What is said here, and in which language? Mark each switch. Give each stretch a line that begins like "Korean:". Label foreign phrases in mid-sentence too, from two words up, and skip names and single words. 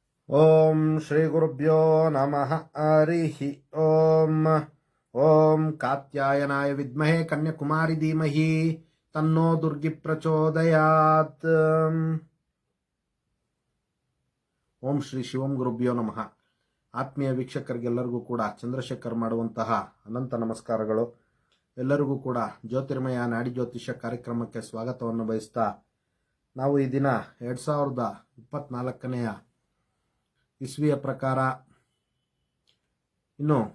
Sanskrit: ಓಂ ಶ್ರೀ ಗುರುಭ್ಯೋ ನಮಃ ಹರಿಃ ಓಂ ಓಂ ಕಾತ್ಯಾಯನಾಯ ವಿದ್ಮಹೇ ಕನ್ಯಾಕುಮಾರಿ ಧೀಮಹಿ ತನ್ನೋ ದುರ್ಗಿ ಪ್ರಚೋದಯಾತ್. ಓಂ ಶ್ರೀ ಶಿವಂ ಗುರುಭ್ಯೋ ನಮಃ.
Kannada: ಆತ್ಮೀಯ ವೀಕ್ಷಕರಿಗೆಲ್ಲರಿಗೂ ಕೂಡ ಚಂದ್ರಶೇಖರ್ ಮಾಡುವಂತಹ ಅನಂತ ನಮಸ್ಕಾರಗಳು. ಎಲ್ಲರಿಗೂ ಕೂಡ ಜ್ಯೋತಿರ್ಮಯ ನಾಡಿ ಜ್ಯೋತಿಷ್ಯ ಕಾರ್ಯಕ್ರಮಕ್ಕೆ ಸ್ವಾಗತವನ್ನು ಬಯಸ್ತಾ, ನಾವು ಈ ದಿನ 2024ನೇ ಇಸ್ವಿಯ ಪ್ರಕಾರ ಇನ್ನು